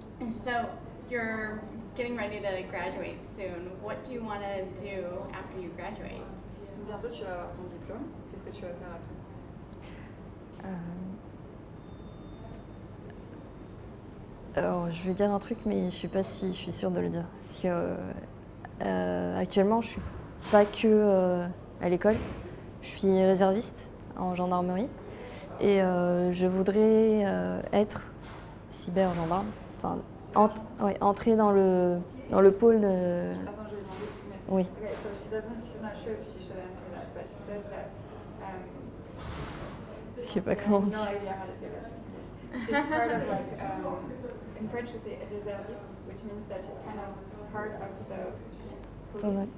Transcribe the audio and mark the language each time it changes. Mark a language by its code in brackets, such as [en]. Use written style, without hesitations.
[en] So you're getting ready to graduate soon. What do you want to do after you graduate? [fr] Bientôt tu vas avoir ton diplôme. Qu'est-ce que tu vas faire après? Alors, je vais dire un truc, mais je ne sais pas si je suis sûre de le dire. Parce que actuellement, je ne suis pas que à l'école. Je suis réserviste en gendarmerie. Et je voudrais être cyber-gendarme. Enfin, entrer dans le pôle de... Attends, je vais demander si... Mais... Oui. [en] Okay, so she's not sure if she should answer that, but she says that... [fr] Je sais pas comment [en] no [fr] dire. [en] idea how to say this in English. She's part of like... in French we say réserviste, which means that she's kind of part of the police